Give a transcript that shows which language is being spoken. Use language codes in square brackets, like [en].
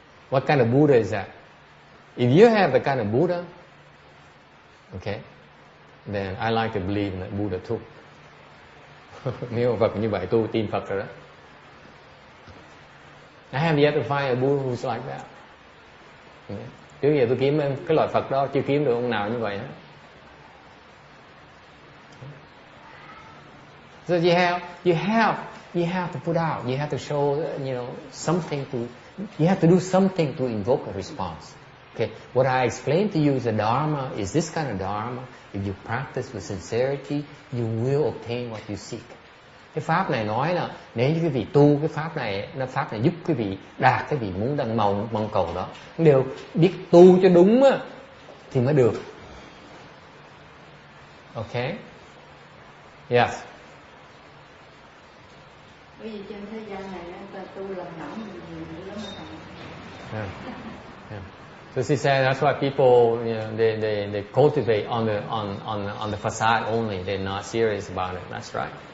[en] What kind of Buddha is that? If you have the kind of Buddha, okay, then I like to believe that Buddha too. [vi] Nếu Phật như vậy tôi tin Phật rồi đó. [en] I have yet to find a Buddha who's like that. [vi] Trước giờ tôi kiếm cái loại Phật đó chưa kiếm được ông nào như vậy hết. [en] So you have to put out. You have to show, something to. You have to do something to invoke a response. Okay, what I explained to you is the Dharma is this kind of Dharma. If you practice with sincerity, you will obtain what you seek. [vi] Cái pháp này nói là nếu như quý vị tu cái pháp này giúp quý vị đạt cái vị muốn đang mong cầu đó. Đều biết tu cho đúng á, thì mới được. [en] Okay? Yes. [vi] Bởi vì trên thế gian này ta tu làm nỏng nhiều lắm mà. [en] Yeah. So she said that's why people, they cultivate on the facade only. They're not serious about it. That's right.